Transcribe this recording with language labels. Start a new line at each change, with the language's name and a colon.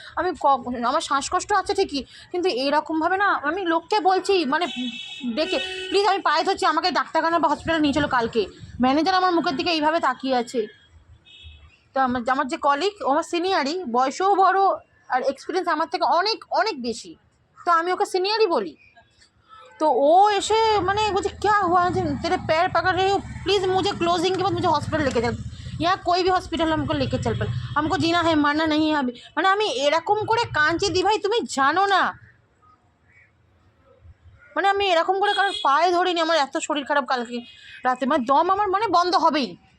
Bangla: আমি আমার শ্বাসকষ্ট আছে ঠিকই, কিন্তু এইরকমভাবে না আমি লোককে বলছি মানে ডেকে প্লিজ আমি পায়ে ধরছি আমাকে ডাক্তারখানা বা হসপিটালে নিয়ে চলো কালকে। ম্যানেজার আমার মুখের দিকে এইভাবে তাকিয়ে আছে। তো আমার যে কলিগ ও আমার সিনিয়রই, বয়সেও বড় আর এক্সপিরিয়েন্স আমার থেকে অনেক অনেক বেশি, তো আমি ওকে সিনিয়রই বলি।
Hindi: तो वो ऐसे मैंने मुझे क्या हुआ तेरे पैर पकड़ रही हूँ प्लीज़ मुझे क्लोजिंग के बाद मुझे हॉस्पिटल लेके चल, या कोई भी हॉस्पिटल हमको लेके चल पर हमको जीना है मरना नहीं है अभी।
Bangla: মানে আমি এরকম করে কাঁদছি দি ভাই তুমি জানো না, মানে আমি এরকম করে কারোর পায়ে ধরিনি। আমার এত শরীর খারাপ কালকে রাতে, মানে দম আমার মানে বন্ধ হবেই।